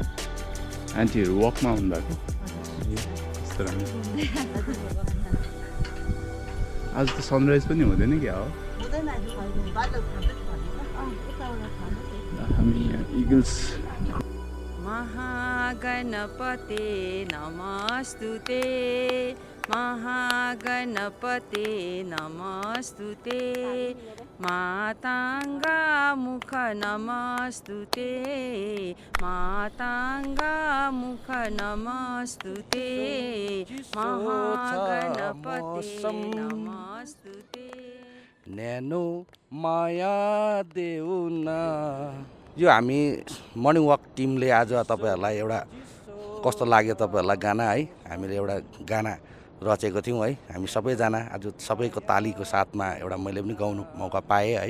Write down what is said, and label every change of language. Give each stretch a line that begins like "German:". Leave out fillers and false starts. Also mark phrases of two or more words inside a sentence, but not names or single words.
Nepali: आन्टीहरू वकमा हुनुभएको आज त सनराइज पनि हुँदैन क्या हो। हामी यहाँ इगल्स।
Sanskrit: महागणपते नमस्तुते, महागणपते नमस्तुते, मातांगा मुख नमस्तुते, मातांगा मुख नमस्तुते, महागणपते नमस्तुते।
Nepali: न्यानो माया देउना। यो हामी
English: morning walk
Nepali: टिमले आज तपाईहरुलाई एउटा कस्तो लाग्यो तपाईहरुलाई गाना है, हामीले एउटा गाना रचेको थियौँ है। हामी सबैजना आज सबैको तालीको साथमा एउटा मैले पनि गाउनु मौका पाएँ है।